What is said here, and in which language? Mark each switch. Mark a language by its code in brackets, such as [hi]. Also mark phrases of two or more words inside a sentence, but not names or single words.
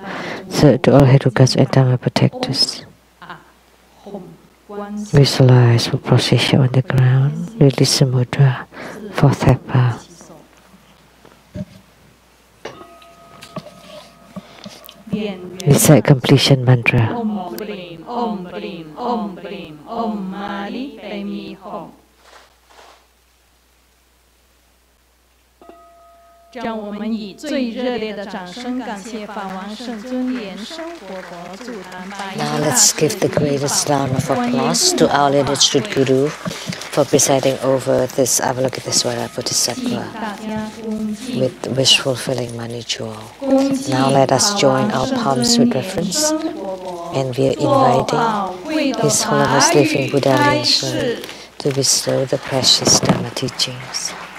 [en] Third, to all Herukas and Dhamma protectors. Visualize for procession on the ground, release the mudra. Fourth, Thapa. Recite completion mantra. [sa] Om Brim, Om Brim, Om Brim, Om Mali Pe Mi Hom. [zh] 让我们以最热烈的掌声感谢法王圣尊莲生活佛祖坛白。 [en] Now let's give the greatest round of applause to our lineage Guru for presiding over this Avalokitesvara Bodhisattva with wish-fulfilling money jewel. Now let us join our palms with reverence, and we are inviting His Holiness Living Buddha Lian-Sheng to bestow the precious Dhamma teachings.